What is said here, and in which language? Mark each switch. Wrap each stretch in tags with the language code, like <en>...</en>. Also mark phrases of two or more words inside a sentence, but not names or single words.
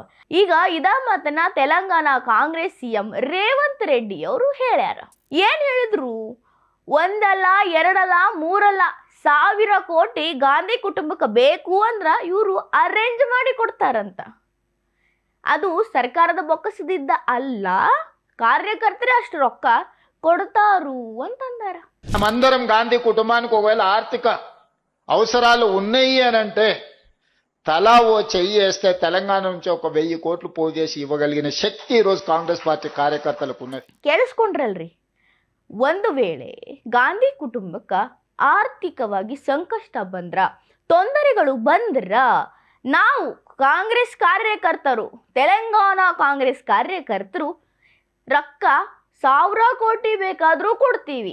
<kn>ಈಗ ಇದ ಮಾತನ್ನ ತೆಲಂಗಾಣ ಕಾಂಗ್ರೆಸ್ ಸಿಎಂ ರೇವಂತ್ ರೆಡ್ಡಿ ಅವರು ಹೇಳ್ಯಾರ. ಏನ್ ಹೇಳಿದ್ರು? ಒಂದಲ್ಲ, ಎರಡಲ್ಲ, ಮೂರಲ್ಲ, 1000 ಕೋಟಿ ಗಾಂಧಿ ಕುಟುಂಬಕ್ಕೆ ಬೇಕು ಅಂದ್ರ ಇವರು ಅರೇಂಜ್ ಮಾಡಿ ಕೊಡ್ತಾರಂತ. ಅದು ಸರ್ಕಾರದ ಬೊಕ್ಕಸದಿದ್ದ ಅಲ್ಲ, ಕಾರ್ಯಕರ್ತರೇ ಅಷ್ಟು ರೊಕ್ಕ కొడతారు ಅಂತಂದಾರ.</kn> <te>మనమందరం గాంధీ కుటుంబానికి ఒకవేళ ఆర్థిక అవసరాలు ఉన్నాయి అని అంటే తలా ఓ చెయ్యి వేస్తే తెలంగాణ నుంచి 1000 కోట్లు పోజేసి ఇవ్వగలిగిన శక్తి ఈ రోజు కాంగ్రెస్ పార్టీ కార్యకర్తలకు ఉన్నది.</te> <kn>ಕೇಳಿಸ್ಕೊಂಡ್ರಲ್ರಿ? ಒಂದು ವೇಳೆ ಗಾಂಧಿ ಕುಟುಂಬಕ್ಕ ಆರ್ಥಿಕವಾಗಿ ಸಂಕಷ್ಟ ಬಂದ್ರ, ತೊಂದರೆಗಳು ಬಂದ್ರ, ನಾವು ಕಾಂಗ್ರೆಸ್ ಕಾರ್ಯಕರ್ತರು, ತೆಲಂಗಾಣ ಕಾಂಗ್ರೆಸ್ ಕಾರ್ಯಕರ್ತರು ರೊಕ್ಕ 1000 ಕೋಟಿ ಬೇಕಾದ್ರೂ ಕೊಡ್ತೀವಿ.</kn>